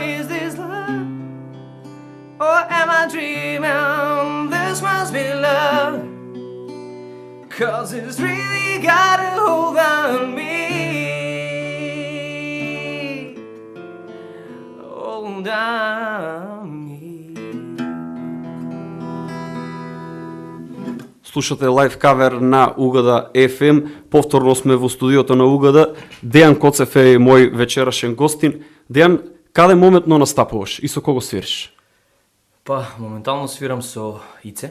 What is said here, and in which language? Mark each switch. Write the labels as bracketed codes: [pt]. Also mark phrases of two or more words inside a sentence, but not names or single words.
[en] Is this love, or am I dreaming? This must be love, 'cause it's really got a hold on me. Hold on me. [mk] Слушате [en] live cover [mk] на Угада FM. Повторно сме во студиото на Угада Дејан Коцев е мој вечерашен гостин. Дејан, каде моментно настапуваш и со кого свириш? Па, моментално свирам со Ице.